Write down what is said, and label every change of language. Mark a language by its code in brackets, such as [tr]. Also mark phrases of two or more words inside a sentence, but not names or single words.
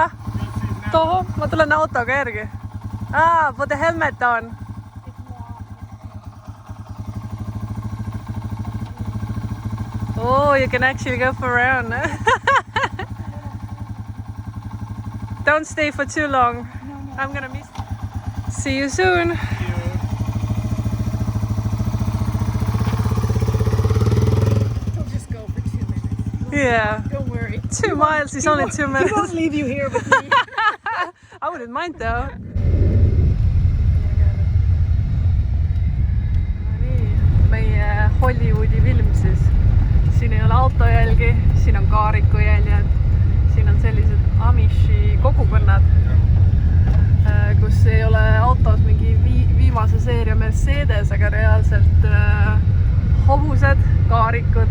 [et] Toho, ma tulen autoga järgi. [en] Put the helmet on. Oh, you can actually go for around. Don't stay for too long. I'm gonna miss you. See you soon. Yeah. Don't worry. 2 miles is only 2 minutes. He won't leave you here with me. I wouldn't mind though. [et] Nii, meie Hollywoodi film siis. Siin ei ole autojälgi, siin on kaarikujäljed, siin on sellised Amishi kogukonnad, kus ei ole autos mingi viimase seeria Mercedes, aga reaalselt hobused, kaarikud.